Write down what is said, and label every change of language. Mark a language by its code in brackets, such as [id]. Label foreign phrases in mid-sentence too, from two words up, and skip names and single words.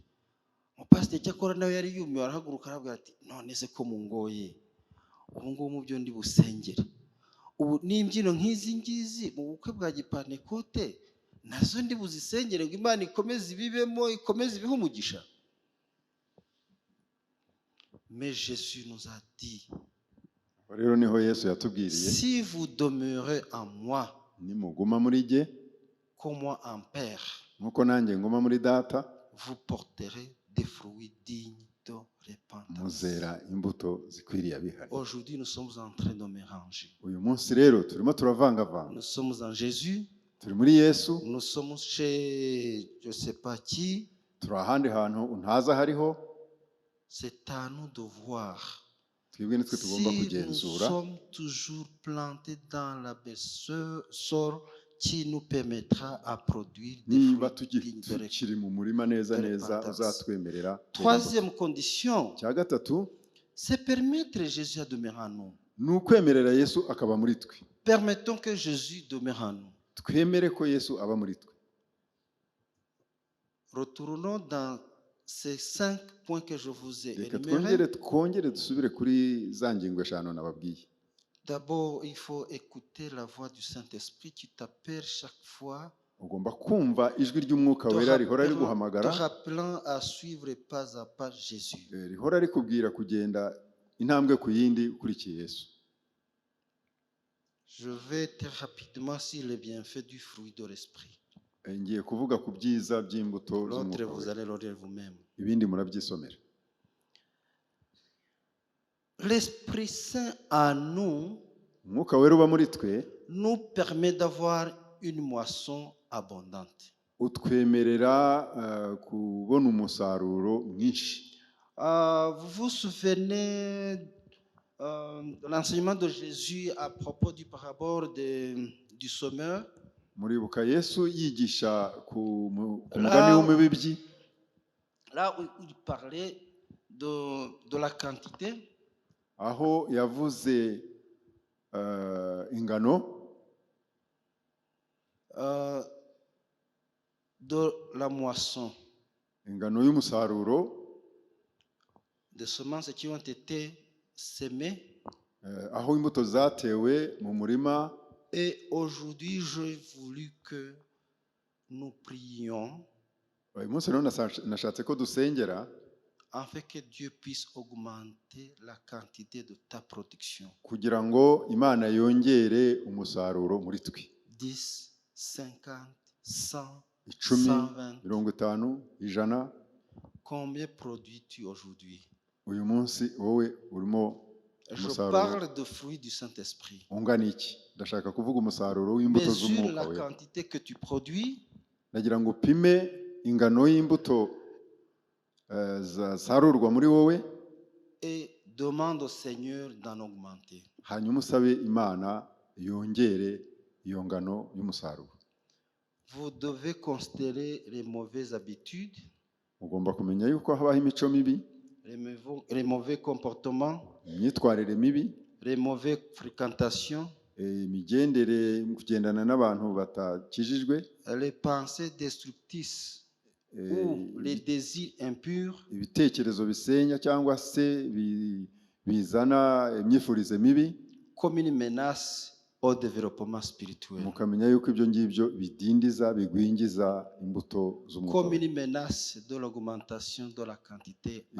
[rw] Umupasiteri cyakora nawe yari yumiwe, arahaguruka aravuga ati none se ko mungoye, ubu ngubu mu byo ndi busengere, ubu n'imbyino nk'izi ngizi mu bukwe bwa gipantekote nazo ndi buzisengere ngo Imana ikomeze ibibemo, ikomeze ibihe umugisha? [fr] Mais Jésus nous a dit, [rw] Rero niho Yesu yatubwiriye, [fr] si vous demeurez en moi, [rw] nimuguma muri jye [fr] comme moi en Père, [rw] nk'uko nanjye nguma muri data, [fr] vous porterez des fruits dignes de repentance. [rw] muzera imbuto zikwiriye abihari. [fr] Aujourd'hui, nous sommes en train de mélanger. [rw] Uyu munsi rero turimo turavangavanga, [fr] Nous sommes en Jésus, [rw] turi muri Yesu, [fr] nous sommes chez je ne sais pas qui. [rw] turi ahandi hantu ntaza hariho. [fr] C'est à nous de voir [rw] Twebwe nitwe tugomba [fr] si nous [rw] kugenzura [fr] sommes toujours plantés dans la besseur qui nous permettra à produire des [rw] niba [fr] fruits dignes de repentance. [rw] tukiri mu murima neza [fr] de [rw] neza [fr] repentance. [rw] uzatwemerera. [fr] Troisième condition, [rw] Cya gatatu [fr] c'est permettre Jésus à demeurer en nous. [rw] ni ukwemerera Yesu akaba muri twe. [fr] Permettons que Jésus demeure en nous. [rw] Twemere ko Yesu aba muri twe. [fr] Retournons dans ces 5 points que je vous ai [rw] Reka [fr] énumérés. [rw] twongere dusubire kuri za ngingo eshanu nababwiye. [fr] D'abord, il faut écouter la voix du Saint-Esprit qui t'appelle chaque fois, [rw] Ugomba kumva ijwi ry'umwuka wera rihora [fr] te [rw] riguhamagara, [fr] rappelant à suivre pas à pas Jésus. [rw] rihora rikubwira kugenda intambwe ku yindi ukurikiye Yesu. [fr] Je vais très rapidement sur les bienfaits du fruit de l'esprit. [rw] Ngiye kuvuga ku byiza by'imbuto [fr] L'autre, [rw] z'umwuka [fr] vous [rw] wera. [fr] allez le lire vous-même. [rw] Ibindi murabyisomera. [fr] L'Esprit Saint en nous [rw] Umwuka wera uba muri twe [fr] nous permet d'avoir une moisson abondante. [rw] utwemerera kubona umusaruro mwinshi. [fr] Vous vous souvenez de l'enseignement de Jésus à propos du parabole du semeur? [rw] Muribuka Yesu yigisha ku mugani w'umubibyi, [fr] Là où il parlait de la quantité, [rw] aho yavuze ingano, [fr] de la moisson, [rw] ingano y'umusaruro, [fr] des semences qui ont été semées. [rw] aho imbuto zatewe mu murima. [fr] Et aujourd'hui, j'ai voulu que nous prions [rw] Uyu munsi rero nashatse ko dusengera [fr] afin que Dieu puisse augmenter la quantité de ta production. [rw] kugira ngo Imana yongere umusaruro muri twe. 10, 50, 100, 10, 120. 50, 100. [fr] Combien produis-tu aujourd'hui? [rw] Uyu munsi wowe urimo [fr] Je [rw] umusaruro [fr] parle de fruits du Saint-Esprit. [rw] ungana iki? Ndashaka kuvuga umusaruro w'imbuto [fr] Mesure [rw] z'umwuka [fr] la [rw] wera. [fr] quantité que tu produis [rw] Nagira ngo upime ingano y'imbuto zasarurwa muri wowe, [fr] et demande au Seigneur d'en augmenter. [rw] hanyuma usabe Imana yongere iyo ngano y'umusaruro. [fr] Vous devez considérer les mauvaises habitudes, [rw] Ugomba kumenya yuko habaho imico mibi, [fr] les mauvais comportements, [rw] imyitwarire mibi, [fr] les mauvaises fréquentations, [rw] imigendere kugendana n'abantu batakijijwe, [fr] les pensées destructrices ou les désirs impurs, [rw] ibitekerezo bisenya cyangwa se bizana imyifurize mibi. [fr] comme une menace au développement spirituel, [rw] Mukamenya yuko ibyo ngibyo bidindiza, bigwingiza imbuto z'umwuka [fr] comme [rw] wera. [fr] une menace de l'augmentation de la quantité à